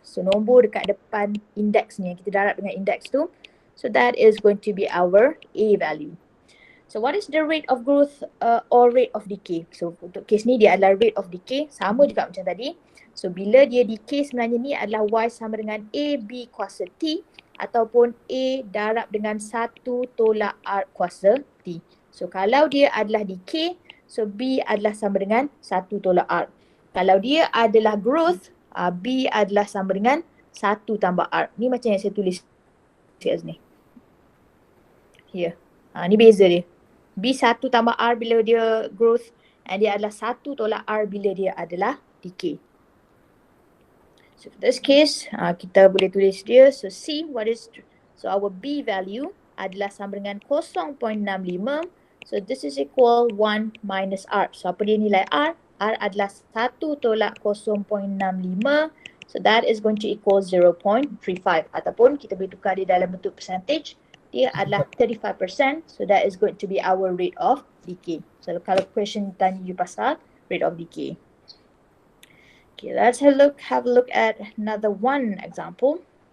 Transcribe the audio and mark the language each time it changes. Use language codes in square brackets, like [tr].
[ms] So nombor dekat depan index ni yang kita darab dengan index tu. [en] So that is going to be our A value. So what is the rate of growth or rate of decay? [ms] So untuk case ni dia adalah rate of decay. Sama juga macam tadi. So bila dia decay sebenarnya ni adalah Y sama dengan A B kuasa T. Ataupun A darab dengan 1 tolak R kuasa T. So kalau dia adalah decay, so B adalah sama dengan 1 tolak R. Kalau dia adalah growth, B adalah sama dengan 1 tambah R. Ni macam yang saya tulis kat sini. Here. Ni beza dia. B 1 tambah R bila dia growth, and dia adalah 1 tolak R bila dia adalah decay. [en] So for this case, [ms] kita boleh tulis dia. [en] So C, what is, so our B value [ms] adalah sama dengan [en] 0.65. So this is equal 1 minus R. So [ms] apa dia nilai R? R adalah 1 tolak 0.65. [en] So that is going to equal 0.35. [ms] Ataupun kita boleh tukar dia dalam bentuk percentage. Dia adalah 35%. [en] So that is going to be our rate of decay. So [ms] kalau question tanya you pasal [en] rate of decay. Okay, let's have a look at another one example.